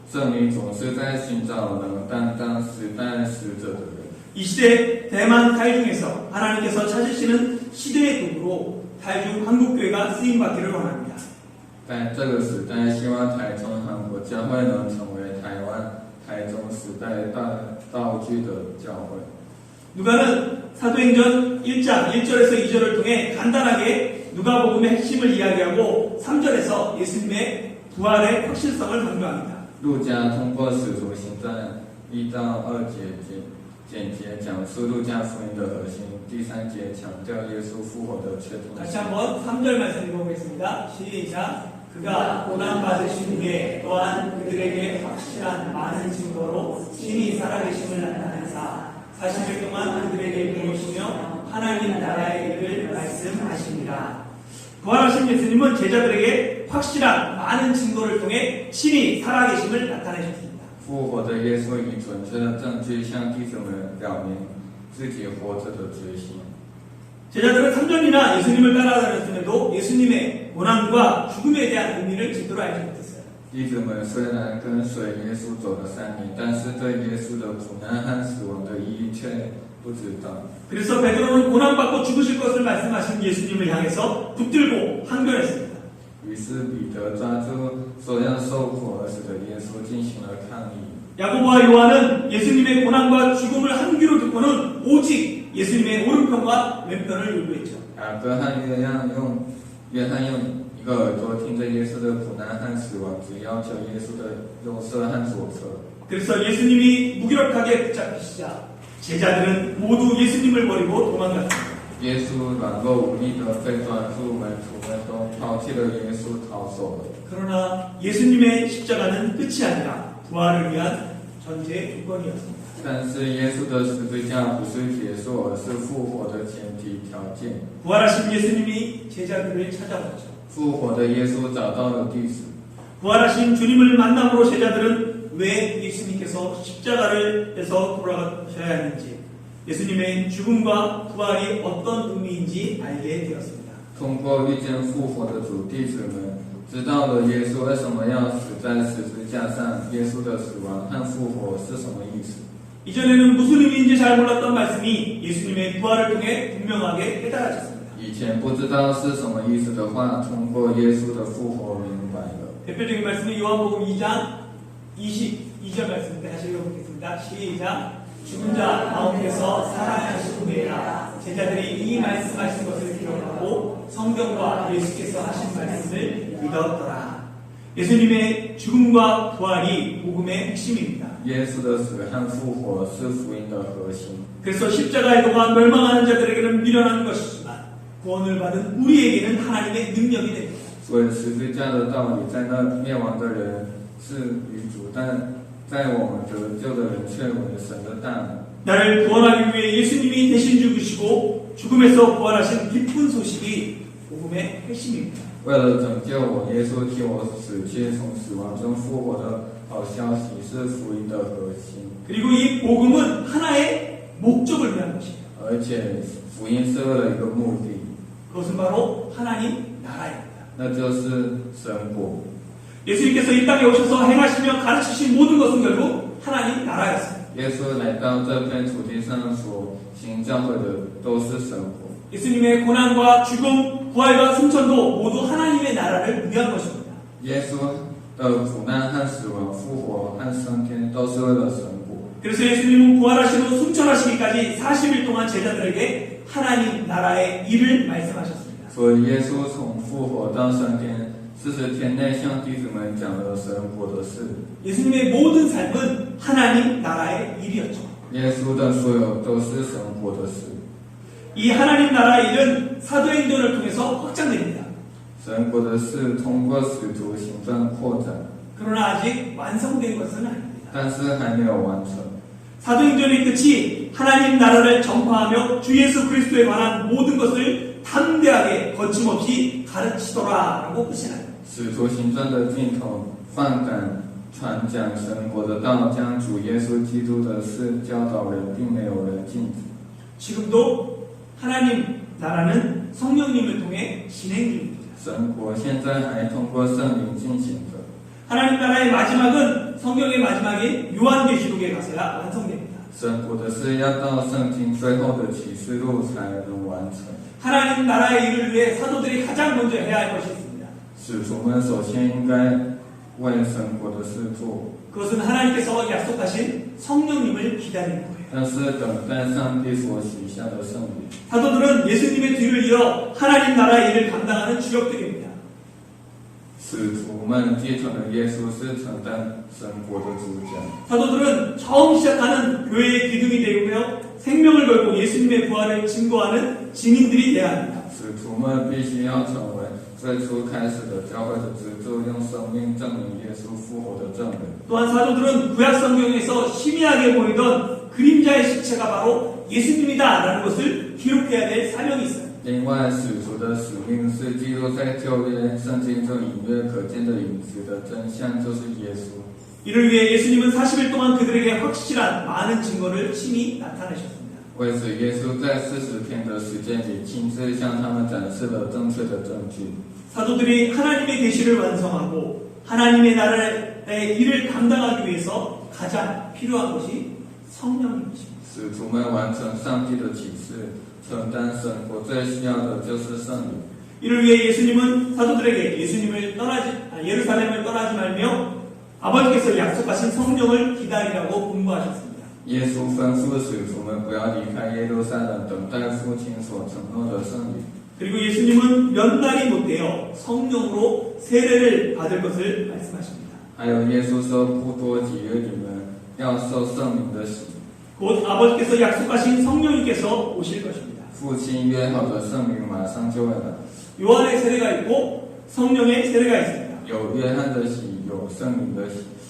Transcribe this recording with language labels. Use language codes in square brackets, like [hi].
[zh] 圣灵总是在寻找能担当时代使者的人。 [ko] 이 시대 대만 탈중에서 하나님께서 찾으시는 시대의 도구로 탈중 한국교회가 쓰임받기를 원합니다. [zh] 在这个时代，希望台中韩国教会能成为台湾、台中时代道具的教会。 [ko] 누가는 사도행전 1장 1절에서 2절을 통해 간단하게 누가복음의 핵심을 이야기하고 3절에서 예수님의 부활의 확실성을 강조합니다. [zh] 路加通过使徒行传1到2节简洁讲述路加福音的核心，第3节强调耶稣复活的确定 [ko] 다시 [zh] 性。 [ko] 한번 3절 말씀 읽어보겠습니다. 시작. 그가 고난받으신 후에 또한 그들에게 확실한 많은 증거로 신이 살아계심을 나타내사 40일 동안 그들에게 보이시며 하나님 나라의 일을 말씀하십니다. 부활하신 예수님은 제자들에게 확실한 많은 증거를 통해 신이 살아계심을 나타내셨습니다. [zh] 复活的耶稣以准确的证据向弟兄们表明自己活着的决心。 [ko] 제자들은 3년이나 예수님을 따라다녔음에도 예수님의 고난과 죽음에 대한 의미를 제대로 알지 못했어요. [zh] 弟子们虽然跟随耶稣走了3年，但是对耶稣的苦难和死亡的意义却不知道。 [ko] 그래서 베드로는 고난받고 죽으실 것을 말씀하신 예수님을 향해서 붙들고 항변했습니다. [zh] 于是彼得抓住说要受苦而死的耶稣进行了抗议。 [ko] 야고보와 요한은 예수님의 고난과 죽음을 한 귀로 듣고는 오직 예수님의 오른편과 왼편을 요구했죠. [zh] 雅各和约翰用一个耳朵听着耶稣的苦难和死亡，只要求耶稣的右侧和左侧。 [ko] 그래서 예수님이 무기력하게 붙잡히시자 제자들은 모두 예수님을 버리고 도망갔습니다. [zh] 耶稣软弱无力的被抓住，门徒们都抛弃了耶稣逃走了。 [ko] 그러나 예수님의 십자가는 끝이 아니라 부활을 위한 전제 조건이었습니다. [zh] 但是耶稣的十字架不是结束，而是复活的前提条件。 [ko] 부활하신 예수님이 제자들을 찾아왔죠. [zh] 复活的耶稣找到了弟子， [ko] 부활하신 주님을 만남으로 제자들은 왜 예수님께서 십자가에서 돌아가셔야 하는지 예수님의 죽음과 부활이 어떤 의미인지 알게 되었습니다. [zh] 通过遇见复活的主，弟子们知道了耶稣为什么要死在十字架上，耶稣的死亡和复活是什么意思。 [ko] 이전에는 무슨 의미인지 잘 몰랐던 말씀이 예수님의 부활을 통해 분명하게 깨달아졌습니다. [zh] 以前不知道是什么意思的话，通过耶稣的复活明白了。 [ko] 대표적인 말씀은 요한복음 2장 22절 말씀인데 다시 읽어보겠습니다. 시작. 죽은 자 가운데서 살아나신 후에야 제자들이 이 말씀하신 것을 기록하고 성경과 예수께서 하신 말씀을 믿었더라. 예수님의 죽음과 부활이 복음의 핵심입니다. [zh] 耶稣的死和复活是福音的核心。 [ko] 그래서 십자가의 도가 멸망하는 자들에게는 미련한 것이지만 구원을 받은 우리에게는 하나님의 능력이 됩니다. [zh] 所以十字架的道理在那灭亡的人是愚主，但在我们得救的人却为神的大能。 [ko] 나를 구원하기 위해 예수님이 대신 죽으시고 죽음에서 부활하신 기쁜 소식이 복음의 핵심입니다. [zh] 为了拯救我，耶稣替我死去，从死亡中复活的好消息是福音的核心。 [ko] 그리고 이 복음은 하나의 목적을 위한 것입니다. [zh] 而且福音是为了一个目的， [ko] 그것은 바로 하나님 나라입니다. [zh] 那就是神国。 [ko] 예수님께서 이 땅에 오셔서 행하시며 가르치신 모든 것은 결국 하나님 나라였습니다. [zh] 耶稣来到这片土地上所行教会的都是神国。 [ko] 예수님의 고난과 죽음, 부활과 승천도 모두 하나님의 나라를 위한 것입니다. [zh] 耶稣的苦难和死亡、复活和升天都是为了神国。 [ko] 그래서 예수님은 부활하시고 승천하시기까지 40일 동안 제자들에게 하나님 나라의 일을 말씀하셨습니다. [zh] 所以耶稣从复活到升天40天内向弟子们讲了神国的事。 [ko] 예수님의 모든 삶은 하나님 나라의 일이었죠. [zh] 耶稣的所有都是神国的事。 [ko] 이 하나님 나라의 일은 사도행전을 통해서 확장됩니다. [zh] 神国的事通过使徒行传扩展， [ko] 그러나 아직 완성된 것은 아닙니다. [zh] 但是还没有完成。 [ko] 사도행전의 끝이 하나님 나라를 전파하며 주 예수 그리스도에 관한 모든 것을 담대하게 거침없이 가르치더라라고 끝이 나요. [zh] 使徒行传的尽头，放胆传讲神国的道，将主耶稣基督的事教导人，并没有人禁止。 [ko] 지금도 하나님 나라는 성령님을 통해 진행 중입니다. [zh] 神国现在还通过圣灵进行着。 [ko] 하나님 나라의 마지막은 성경의 마지막인 요한계시록에 가서야 완성됩니다. [zh] 神国的事要到圣经最后的启示录才能完成。 [ko] 하나님 나라의 일을 위해 사도들이 가장 먼저 해야 할 것이 있습니다. [zh] 使徒们首先应该为神国的事做， [ko] 그것은 하나님께서 약속하신 성령님을 기다리는 거예요. [zh] 但是等待上帝所许下的圣灵。 [ko] 사도들은 예수님의 뒤를 이어 하나님 나라의 일을 감당하는 주역들입니다. [zh] 使徒们继承了耶稣是承担神国的主角。 [ko] 사도들은 처음 시작하는 교회의 기둥이 되고요. 생명을 걸고 예수님의 부활을 증거하는 증인들이 되어야 합니다. [zh] 使徒们必须要成为最初开始的教会的支柱，用生命证明耶稣复活的证人。 [ko] 또한 사도들은 구약 성경에서 희미하게 보이던 그림자의 실체가 바로 예수님이다라는 것을 기록해야 될 사명이 있어요. [zh] 另外，使徒的使命是记录在旧约圣经中隐约可见的影子的真相，就是耶稣。 [ko] 이를 위해 예수님은 40일 동안 그들에게 확실한 많은 증거를 친히 나타내셨습니다. [zh] 为此，耶稣在40天的时间里亲自向他们展示了正确的证据。 [ko] 사도들이 하나님의 계시를 완성하고 하나님의 나라의 일을 감당하기 위해서 가장 필요한 것이 성령님이십니다. [zh] 使徒们完成上帝的启示，承担神国最需要的就是圣灵。 [ko] 이를 위해 예수님은 사도들에게 예루살렘을 떠나지 말며 아버지께서 약속하신 성령을 기다리라고 분부하셨습니다. [zh] 耶稣吩咐使徒们不要离开耶路撒冷，等待父亲所承诺的圣灵。 [ko] 그리고 예수님은 몇 날이 못 되어 성령으로 세례를 받을 것을 말씀하십니다. [zh] 还有耶稣说，不多几日你们要受圣灵的洗。 [ko] 곧 아버지께서 약속하신 성령님께서 오실 것입니다. [zh] 父亲约好的圣灵马上就会来。 [ko] 요한의 세례가 있고 성령의 세례가 있습니다. [zh] 有约翰的洗，有圣灵的洗。